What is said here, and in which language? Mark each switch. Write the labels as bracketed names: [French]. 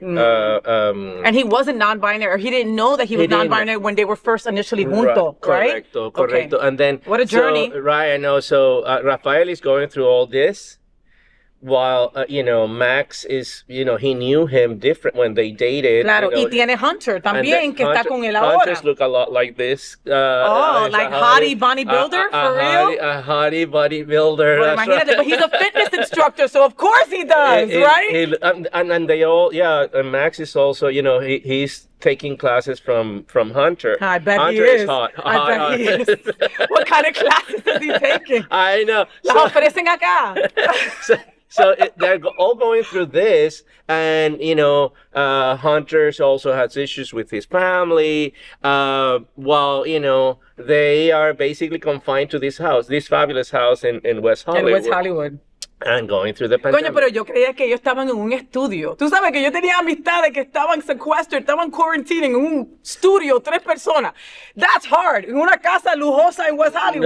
[English] And he wasn't non-binary, or he didn't know that he was non-binary when they were first initially junto, right? [Spanish] Correcto. [English] Okay. And then what a journey! Right, I know. So Rafael is going through all this, while Max is, he knew him different when they dated. [Spanish] Claro, y tiene Hunter también, que está con él ahora. [English] Hunters look a lot like this. Like hottie bodybuilder, for real? A hottie bodybuilder. Well, [Spanish] imagínate, [English] but he's a fitness instructor, so of course he does, right? And they all, and Max is also, he's taking classes from Hunter. I bet Hunter he is. Hot. I bet he is. What kind of classes is he taking? I know. [Spanish] Las ofrecen acá. [English] So they're all going through this, and Hunter also has issues with his family. While they are basically confined to this house, this fabulous house in West Hollywood. [Spanish] En West Hollywood. [English] And going through the pandemic. [Spanish] Coño, pero yo creía que ellos estaban en un estudio. Tú sabes que yo tenía amistades que estaban secuestradas, estaban quarantining en un estudio, 3 personas. [English] That's hard. [Spanish] En una casa lujosa en West Hollywood.